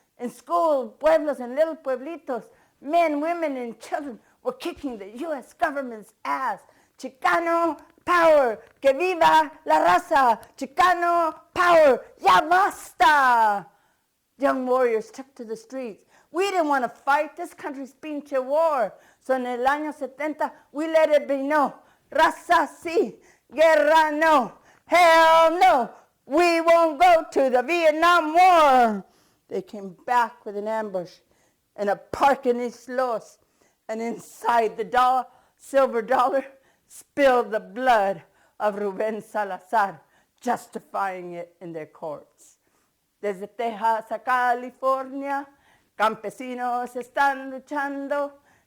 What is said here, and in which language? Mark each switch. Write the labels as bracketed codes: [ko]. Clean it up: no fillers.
[en] In school, pueblos and little pueblitos, men, women, and children were kicking the U.S. government's ass. Chicano power, [es] que viva la raza. [en] Chicano power, [es] ya basta. [en] Young warriors took to the streets. We didn't want to fight. This country's pinche war. So in [es] el año 70, [en] we let it be known. [es] Raza sí, guerra no. [en] Hell no, we won't go to the Vietnam War. They came back with an ambush in a park in East Los, and inside the silver dollar spilled the blood of Rubén Salazar, justifying it in their courts. [es] Desde Texas a California, campesinos están luchando.